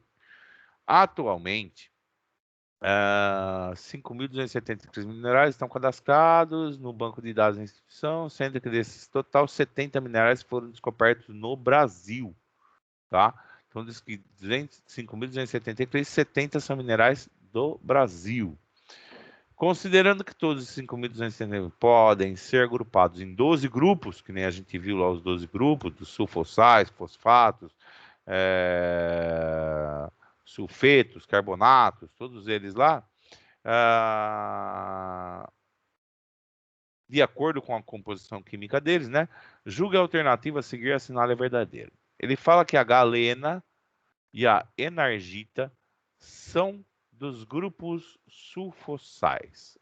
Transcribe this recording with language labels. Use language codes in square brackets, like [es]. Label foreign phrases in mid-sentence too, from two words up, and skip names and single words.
[pt] Atualmente, 5.273 minerais estão cadastrados no banco de dados da instituição, sendo que desses total 70 minerais foram descobertos no Brasil, tá? Então, dos que 5.273, 70 são minerais do Brasil. Considerando que todos os 5.270 podem ser agrupados em 12 grupos, que nem a gente viu lá os 12 grupos, dos sulfossais, fosfatos, sulfetos, carbonatos, todos eles lá, de acordo com a composição química deles, né? Julgue a alternativa a seguir, assinale a verdadeira. Ele fala que a galena e a enargita são dos grupos sulfossais.